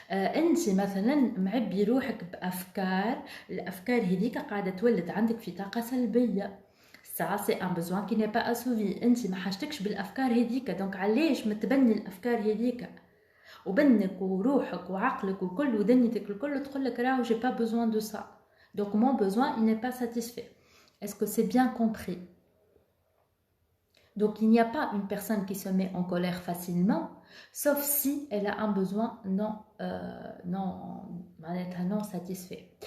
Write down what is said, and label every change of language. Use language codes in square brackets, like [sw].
[ar] انت مثلا معبي روحك بافكار، الافكار هذيك قاعده تولد عندك في طاقه سلبيه. [fr] ça c'est un besoin qui n'est pas assouvi. [ar] انت ما حاجتكش بالافكار هذيك، دونك علاش متبني الافكار هذيك وبنك وروحك وعقلك وكل ودنيتك الكل تقول لك راهو [fr] j'ai pas besoin de ça. Donc mon besoin, il n'est pas satisfait. Est-ce que c'est bien compris? Donc il n'y a pas une personne qui se met en colère facilement, sauf si elle a un besoin non satisfait.